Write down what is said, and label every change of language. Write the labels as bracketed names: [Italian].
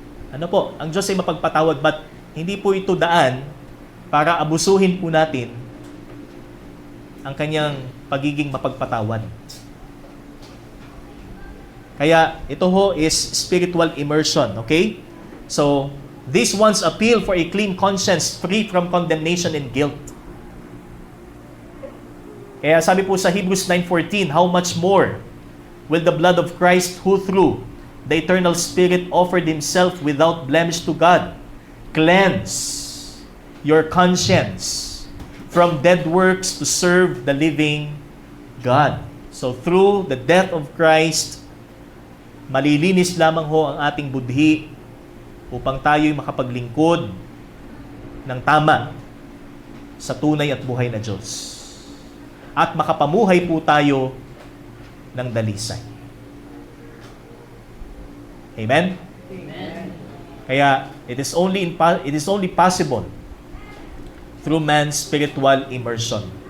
[Filipino] Ang Diyos ay mapagpatawad, but hindi po ito daan para abusuhin po natin ang kanyang pagiging mapagpatawad. Kaya ito ho [English] is spiritual immersion, okay? So, these ones appeal for a clean conscience free from condemnation and guilt. [Filipino] Kaya sabi po sa [English] Hebrews 9:14, how much more will the blood of Christ, who through the eternal Spirit offered Himself without blemish to God. Cleanse your conscience from dead works to serve the living God. So through the death of Christ, [Filipino] malilinis lamang ho ang ating budhi upang tayo'y makapaglingkod ng tama sa tunay at buhay na Diyos. At makapamuhay po tayo ng dalisay. [English] Amen? Amen. Kaya it is only possible through man's spiritual immersion.